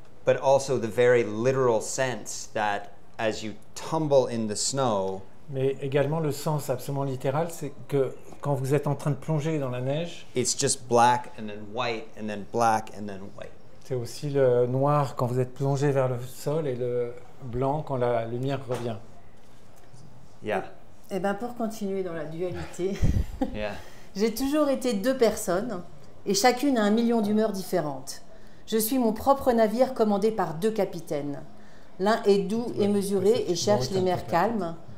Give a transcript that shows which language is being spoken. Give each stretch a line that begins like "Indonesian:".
English: But also the very literal sense that as you tumble in the snow,
French: mais également le sens absolument littéral, c'est que quand vous êtes en train de plonger dans la neige,
English: it's just black and then white and then black and then white.
French: C'est aussi le noir quand vous êtes plongé vers le sol et le blanc quand la lumière revient. Yeah. Eh bien, pour continuer dans la dualité, Yeah. j'ai toujours été deux personnes et chacune a 1 million d'humeurs différentes. Je suis mon propre navire commandé par 2 capitaines. L'un est doux et mesuré et cherche les mers calmes.